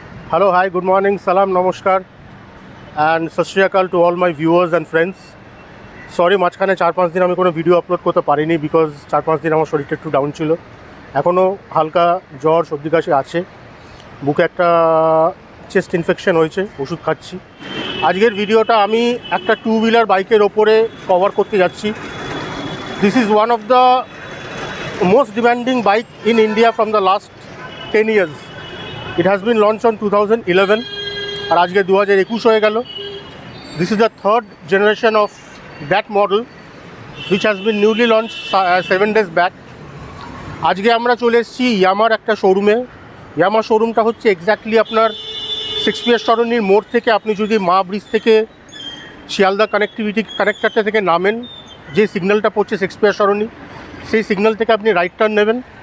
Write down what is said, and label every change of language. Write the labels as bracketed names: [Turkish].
[English] Hello, hi, good morning, salam, namaskar, and sat shri akal to all my viewers and friends. [Bangla] Sorry মাঝখানে 4-5 দিন আমি কোনো video upload করতে পারিনি because 4-5 দিন আমার শরীরটা একটু ডাউন ছিল। এখনও হালকা জ্বর সর্দি কাশি আছে, বুকে একটা চেস্ট ইনফেকশন হয়েছে, ওষুধ খাচ্ছি। আজকের ভিডিওটা আমি একটা 2 হুইলার বাইকের ওপরে কভার করতে যাচ্ছি। [English] This is one of the most demanding bike in India from the last 10 years. It has been launched on 2011 [Bangla] আর আজকে 2021 হয়ে গেল। [English] This is the third generation of that model which has been newly launched 7 days back. [Bangla] আজকে আমরা চলে এসেছি ইয়ামার একটা শোরুমে। ইয়ামার শোরুমটা হচ্ছে এক্স্যাক্টলি আপনার শেক্সপিয়ার সরণির মোড় থেকে আপনি যদি মা ব্রিজ থেকে শিয়ালদা কানেক্টারটা থেকে নামেন, যে সিগন্যালটা পড়ছে শেক্সপিয়ার সরণি, সেই সিগন্যাল থেকে আপনি রাইট টার্ন নেবেন।